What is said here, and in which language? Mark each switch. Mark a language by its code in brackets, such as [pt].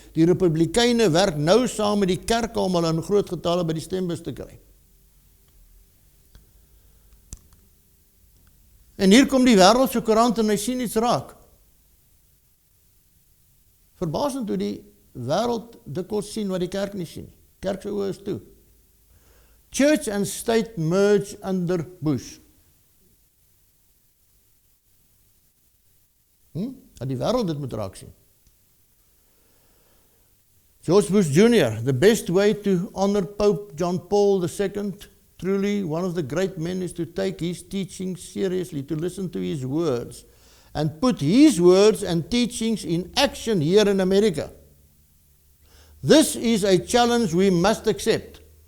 [af] Die Republikeine werk nou saam met die kerk om hulle in groot getalle by die stembus te kry. En hier kom die wêreldse koerant en hy sien iets raak. Verbasend hoe die wêreld dikwels sien wat die kerk nie sien. Kerk se oë is toe. [en] Church and state merge under Bush. [af] Dat die wêreld dit moet raak sien. [en] George Bush Jr., the best way to honor Pope John Paul II, truly one of the great men, is to take his teachings seriously, to listen to his words, and put his words and teachings in action here in America. This is a challenge we must accept.